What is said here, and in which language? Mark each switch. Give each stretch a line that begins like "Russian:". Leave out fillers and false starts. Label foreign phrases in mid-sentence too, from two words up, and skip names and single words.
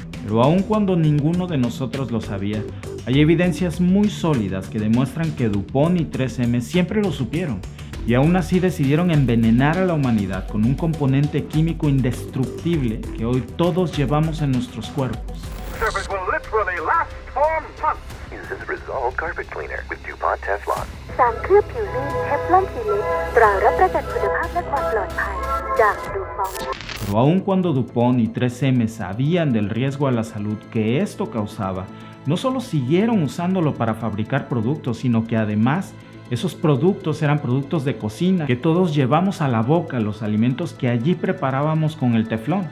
Spanish: Pero aun cuando ninguno de nosotros lo sabía, hay evidencias muy sólidas que demuestran que DuPont y 3M siempre lo supieron, y aún así decidieron envenenar a la humanidad con un componente químico indestructible que hoy todos llevamos en nuestros cuerpos.
English: Surface will literally last for months. Uses Resolve Carpet Cleaner with DuPont Teflon.
Thai: สารเคลือบผิวลื่นเทฟลอนซีลิปตรารับประกันคุณภาพและความปลอดภัยจากดูฟอง
Spanish: Pero aun cuando DuPont y 3M sabían del riesgo a la salud que esto causaba, no solo siguieron usándolo para fabricar productos, sino que además esos productos eran productos de cocina que todos llevamos a la boca, los alimentos que allí preparábamos con el teflón.